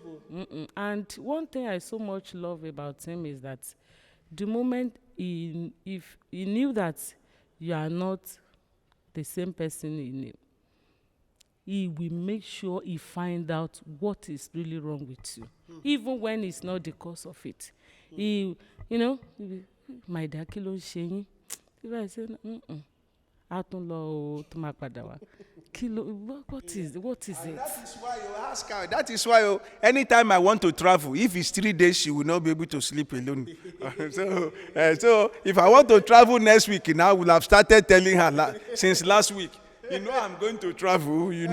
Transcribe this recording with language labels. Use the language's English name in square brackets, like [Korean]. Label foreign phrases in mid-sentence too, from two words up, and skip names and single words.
[English] And one thing I so much love about him is that the moment if he knew that you are not the same person he knew, he will make sure he find out what is really wrong with you, even when it's not the cause of it. He my dear, [Yoruba] kí ló ń ṣe yín? [English] If I say, [Yoruba] a tún lọ o, tó máa padà wá. [English] What is it? That is why you ask her. That is why anytime I want to travel, if it's 3 days, she will not be able to sleep alone. So if I want to travel next week, now I will have started telling her since last week. I'm going to travel.